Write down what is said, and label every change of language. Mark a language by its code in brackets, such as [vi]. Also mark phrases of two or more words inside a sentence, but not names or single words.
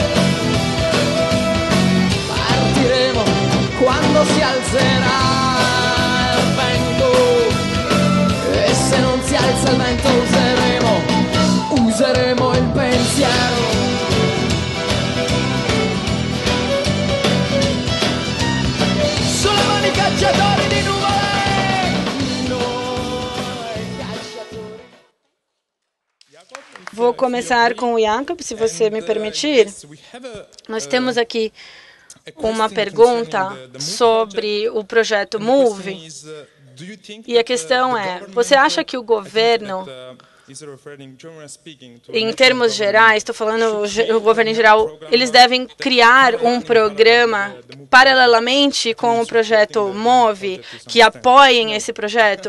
[it] partiremo quando si alzerà il vento, e se non si alza il vento useremo il pensiero. Cacciatori di nuvole, noi cacciatori. [pt] Vou começar com o Jacob, se você me permitir. Nós temos aqui uma pergunta sobre o projeto MOVE. E a questão é, você acha que o governo, em termos gerais, estou falando o governo em geral, eles devem criar um programa paralelamente com o projeto MOVE que apoiem esse projeto?